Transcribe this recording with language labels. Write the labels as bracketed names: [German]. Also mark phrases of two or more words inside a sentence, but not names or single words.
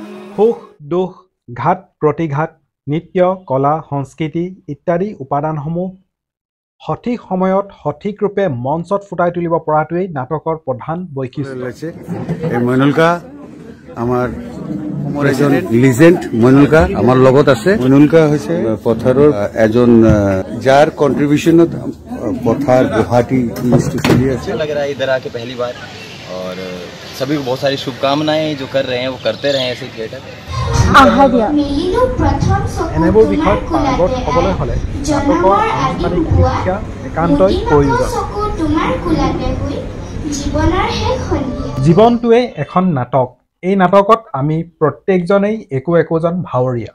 [Assamese] সুখ দুখ ঘাত প্ৰতিঘাত নৃত্য কলা সংস্কৃতি ইত্যাদি উপাদানসমূহ সঠিক সময়ত সঠিক ৰূপে মঞ্চত ফুটাই তুলিব পৰাটোৱেই নাটকৰ প্ৰধান বৈশিষ্ট্য। মইনুলকা আমাৰ এজন লিজেণ্ড মইনুলকা আমাৰ লগত আছে। মইনুলকা হৈছে পথাৰৰ এজন যাৰ কন্ট্ৰিবিউশনত [Hindi] पठार गुवाहाटी चली अच्छा लग रहा है इधर आके पहली बार और सभी को बहुत सारी शुभकामनाएं जो कर रहे हैं वो करते रहे ऐसे थिएटर। [Assamese] এনেবোৰ বিষয়ত পাৰ্গত হ'বলৈ হ'লে নাটকৰ আনুষ্ঠানিক শিক্ষা একান্তই প্ৰয়োজন। জীৱনটোৱে এখন নাটক। এই নাটকত আমি প্ৰত্যেকজনেই একোজন ভাৱৰীয়া।